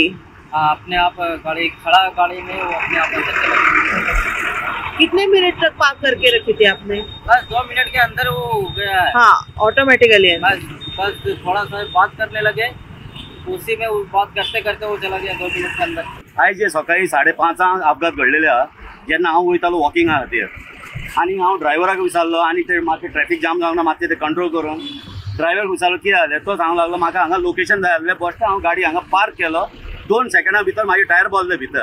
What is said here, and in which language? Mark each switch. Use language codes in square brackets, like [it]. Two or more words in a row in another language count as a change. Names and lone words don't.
[hi] हाँ, अपने आप गाड़ी खड़ा गाड़ी में वो अपने आप अंदर चला गया। कितने मिनट तक पार्क करके रखी थी आपने? बस 2 मिनट के अंदर वो हो गया है। हाँ, ऑटोमेटिकली। बस थोड़ा सा बात करने लगे, उसी में वो बात करते करते वो चला गया 2 मिनट के अंदर। [kok] आयज जे सकाळी 5:30 अपघात घडलेले आहा जेन्ना हांव वयतालो वॉकिंगा खातीर आनी हांव ड्रायव्हराक विचारलो आनी ते मातशें [en] traffic jam [kok] जावना मातशें ते कंट्रोल करून ड्रायव्हर विचारलो कितें जालें तो सांगूंक लागलो म्हाका हांगा लोकेशन जाय आसलें बश्ट हांव गाडी हांगा पार्क केलो 2 सेकंडां भितर म्हाजे टायर बसले भितर।